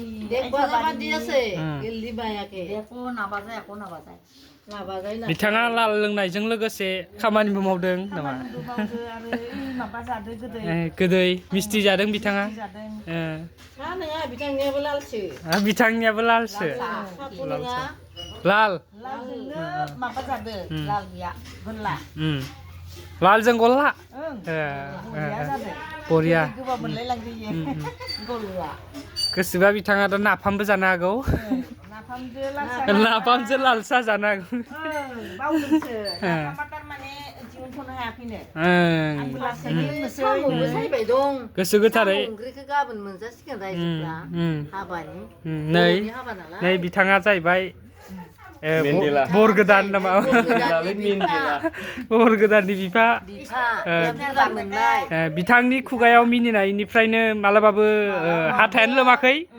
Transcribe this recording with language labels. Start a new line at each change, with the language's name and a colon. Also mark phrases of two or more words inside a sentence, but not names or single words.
Bodo: बिथाङा लाल लोंनायजों लोगोसे खामानिबो मावदों नामा गोदै मिस्थि जादों बिथाङा बिथांनियाबो लालसो लाल माबा जादों लाल गैया गल्ला लालजों गल्ला बरिया गोसोबा बिथाङा दा नाफामबो जानो हागौ नाफामजों लाल साहा जानो हागौ गोसो गोथारै नै बिथाङा जाहैबाय बरगोदान नामा बरगोदाननि बिफा बिथांनि खुगायाव मिनिनायनिफ्रायनो मालाबाबो हाथायानो लोमाखै